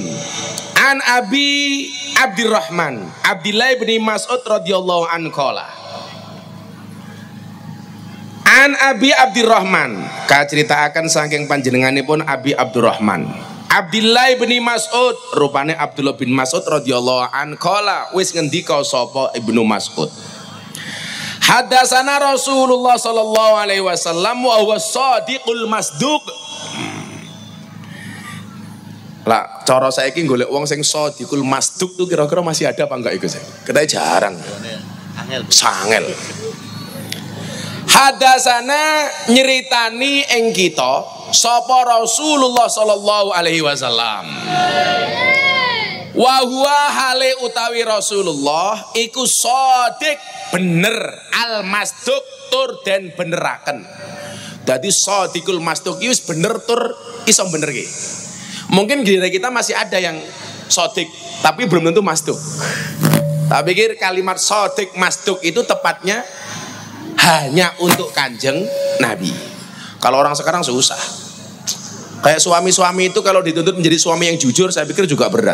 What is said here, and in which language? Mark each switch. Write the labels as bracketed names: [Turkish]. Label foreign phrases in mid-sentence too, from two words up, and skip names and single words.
[Arabic] عن أبي عبد الرحمن عبد الله بن مسعود رضي الله عنه قال. [Javanese] An Abi Abdurrahman kaceritakan saking panjenenganipun Abi Abdurrahman Abdillah bin Mas'ud, rupane Abdullah bin Mas'ud [Arabic] رضي الله عنه قال, [Javanese] wis ngendika sapa Ibnu Mas'ud. [Arabic] حدثنا رسول الله صلى الله عليه وسلم وهو الصادق المصدوق. [Javanese] Lah, cara saiki golek wong sing [Arabic] الصادق المصدوق [Javanese] tuh kira-kira [Indonesian] masih ada apa enggak [Javanese] iku sih? Ketake jarang. Sangel. Hadatsana nyeritani ing kita sapa Rasulullah [Arabic] صلى الله عليه وسلم. وهو [Javanese] hale utawi Rasulullah iku shadiq, bener, [Arabic] المصدوق [Javanese] tur den beneraken. Dadi [Arabic] الصادق المصدوق [Javanese] wis bener tur iso bener ki. [Indonesian] Mungkin di kita masih ada yang [Arabic] shadiq tapi [Indonesian] belum tentu masduq. Tak pikir kalimat shadiq masduq itu tepatnya hanya untuk Kanjeng Nabi. Kalau orang sekarang susah. Kayak suami-suami itu kalau dituntut menjadi suami yang jujur, saya pikir juga berat.